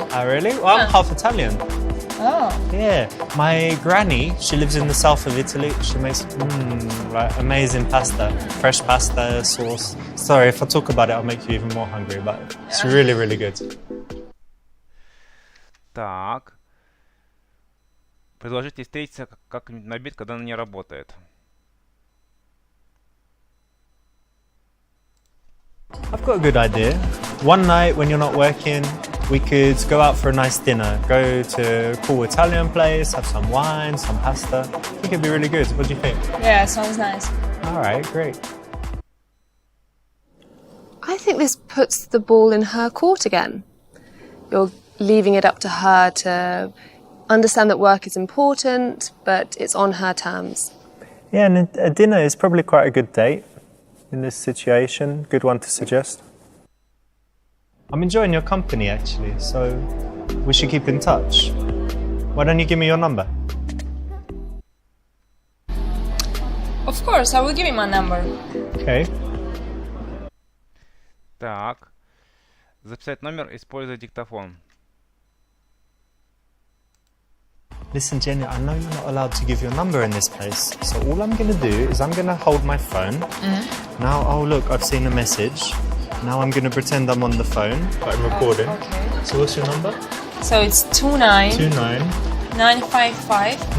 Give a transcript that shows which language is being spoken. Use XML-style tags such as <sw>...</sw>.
<en>Oh, really? Well, I'm half Italian. Oh. Yeah, my granny, she lives in the south of Italy. She makes like amazing pasta, fresh pasta sauce. Sorry, if I talk about it, I'll make you even more hungry, but it's really, really good.</en> <ru>Так. Предложите встретиться как-нибудь на обед, когда она не работает.</ru> <en>I've got a good idea. One night when you're not working, we could go out for a nice dinner. Go to a cool Italian place, have some wine, some pasta. I think it'd be really good. What do you think? Yeah, sounds nice. All right, great. I think this puts the ball in her court again. You're leaving it up to her to understand that work is important, but it's on her terms. Yeah, and a dinner is probably quite a good date. in this situation? Good one to suggest? I'm enjoying your company actually, so we should keep in touch. Why don't you give me your number? Of course, I will give you my number. Okay.</en> <ru>Так. Записать номер, используя диктофон.</ru> <en>Listen, Jenny, I know you're not allowed to give your number in this place, so all I'm going to do is I'm going to hold my phone. Now, oh look, I've seen a message. Now I'm going to pretend I'm on the phone, but I'm recording. Okay. So what's your number? So it's 29 955</en>